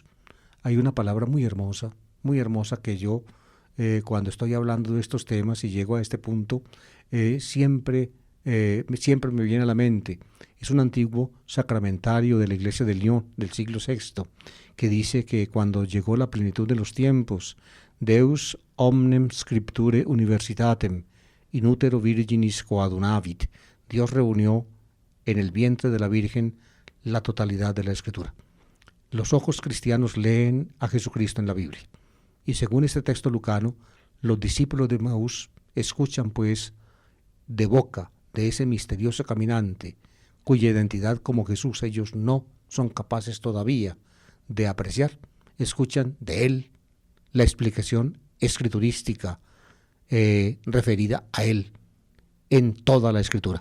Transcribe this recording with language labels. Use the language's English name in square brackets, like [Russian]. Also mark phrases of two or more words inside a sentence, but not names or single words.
[Spanish] Hay una palabra muy hermosa que yo, cuando estoy hablando de estos temas y llego a este punto, siempre me viene a la mente. Es un antiguo sacramentario de la iglesia de Lyon del siglo VI, que dice que cuando llegó la plenitud de los tiempos, [Latin] Deus omnem scripture universitatem in utero virginis coadunavit, [Spanish] Dios reunió en el vientre de la Virgen la totalidad de la Escritura. Los ojos cristianos leen a Jesucristo en la Biblia. Y según este texto lucano, los discípulos de Emaús escuchan pues de boca de ese misterioso caminante, cuya identidad como Jesús ellos no son capaces todavía de apreciar, escuchan de él la explicación escriturística referida a él en toda la Escritura.